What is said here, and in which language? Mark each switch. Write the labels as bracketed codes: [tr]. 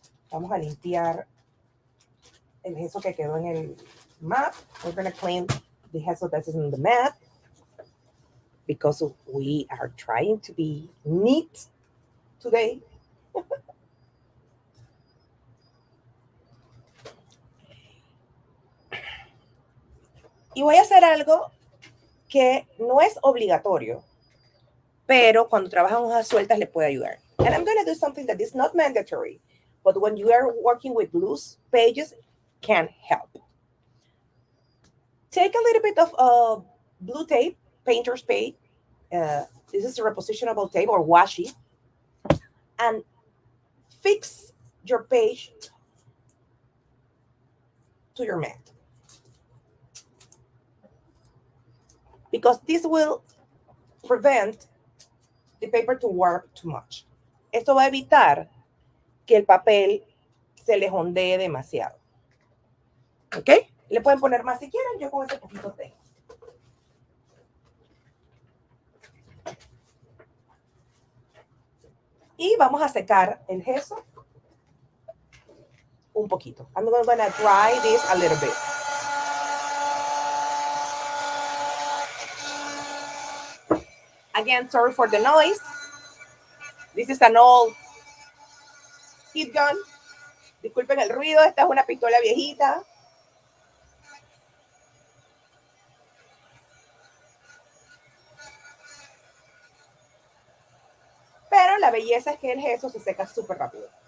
[es] Vamos a limpiar el gesso que quedó en el mat. [en] We're going to clean the gesso that is in the mat because we are trying to be neat today. [es] Y voy a hacer algo que no es obligatorio, pero cuando trabajan hojas sueltas le puede ayudar. [en] And I'm going to do something that is not mandatory, but when you are working with loose pages, can help. Take a little bit of blue tape, painter's tape. This is a repositionable tape or washi, and fix your page to your mat. Because this will prevent the paper to warp too much. [es] Esto va a evitar que el papel se le ondee demasiado. ¿Ok? Le pueden poner más si quieren, yo con ese poquito tengo. Y vamos a secar el gesso un poquito. [en] I'm going to dry this a little bit. Again, sorry for the noise. This is an old heat gun. [es] Disculpen el ruido, esta es una pistola viejita. Pero la belleza es que el gesso se seca súper rápido.